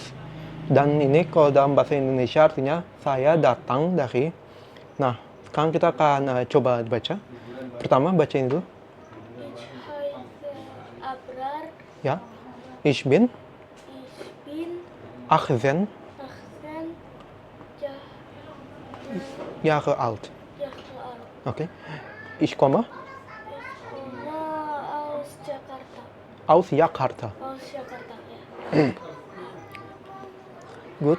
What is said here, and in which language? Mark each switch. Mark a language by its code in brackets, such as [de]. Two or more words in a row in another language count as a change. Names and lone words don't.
[id] Dan ini kalau dalam bahasa Indonesia artinya saya datang dari. Nah, sekarang kita akan coba baca. Pertama baca ini dulu. [de] Ich heiße Abrar. Ya. Ich bin Ich bin 18 18 Jahre alt. Jahre alt. Oke. Ich komme Ich komme aus Jakarta. aus Jakarta. Aus Jakarta ya. Good.